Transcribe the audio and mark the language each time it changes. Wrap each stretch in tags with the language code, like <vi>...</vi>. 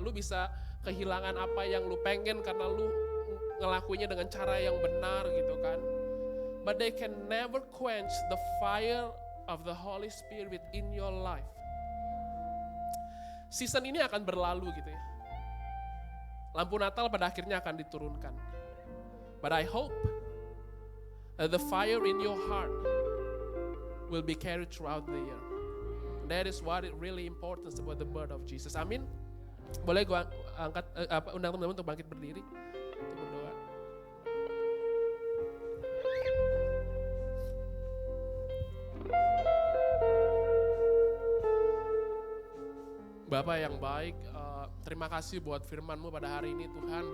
<id>Lu bisa kehilangan apa yang lu pengen karena lu ngelakuinnya dengan cara yang benar gitu kan.</id> <en>But they can never quench the fire of the Holy Spirit in your life.</en> <id>Season ini akan berlalu gitu ya. Lampu Natal pada akhirnya akan diturunkan.</id> <en>But I hope that the fire in your heart will be carried throughout the year. That is what it really important about the birth of Jesus.</en> <id>Amin. Boleh gua angkat undang teman-teman untuk bangkit berdiri untuk berdoa. Bapak yang baik, terima kasih buat firman-Mu pada hari ini Tuhan.</id>